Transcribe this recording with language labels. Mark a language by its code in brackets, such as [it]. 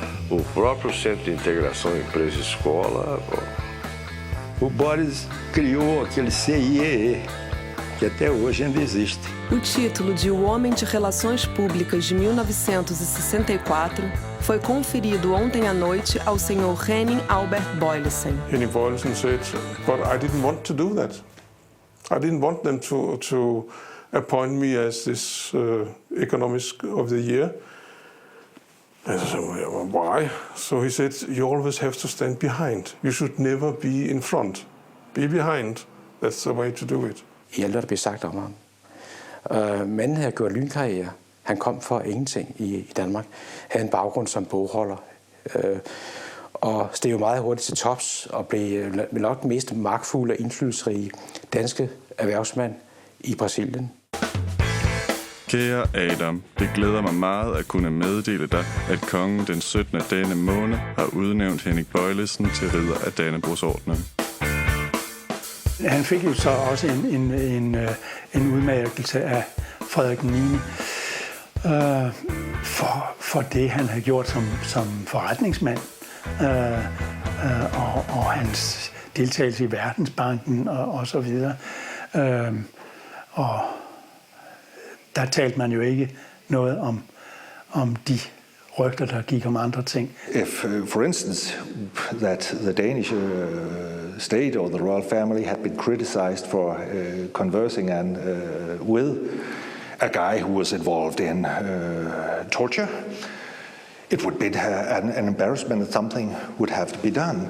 [pt] O próprio Centro de Integração Empresa-Escola. O Boris criou aquele CIEE, que até hoje ainda existe. O título de O Homem de Relações Públicas de 1964 foi conferido ontem à noite ao senhor Henning Albert Boyleson. [en] Henning Boyleson said, "But I didn't want to do that. I didn't want them to appoint me as this economist of the year. And I said, well, why? So he said, you always have to stand behind. You should never be in front. Be behind. That's the way to do it. [da] I alt, hvad der blev sagt om ham. Manden havde gjort lynkarriere. Han kom for ingenting i Danmark. Havde en baggrund som bogholder. Og steg jo meget hurtigt til tops og blev nok den mest magtfulde og indflydelsesrige danske erhvervsmand i Brasilien. Kære Adam, det glæder mig meget at kunne meddele dig, at kongen den 17. af denne måned har udnævnt Henning Bøjlesen til ridder af Dannebrogsordenen. Han fik jo så også en udmærkelse af Frederik 9. For det, han havde gjort som forretningsmand, og hans deltagelse i Verdensbanken og så videre. Og der talte man jo ikke noget om de rygter, der gik om andre ting. [en] If, for instance, that the Danish state or the royal family had been criticized for conversing with a guy who was involved in torture, it would be an embarrassment that something would have to be done.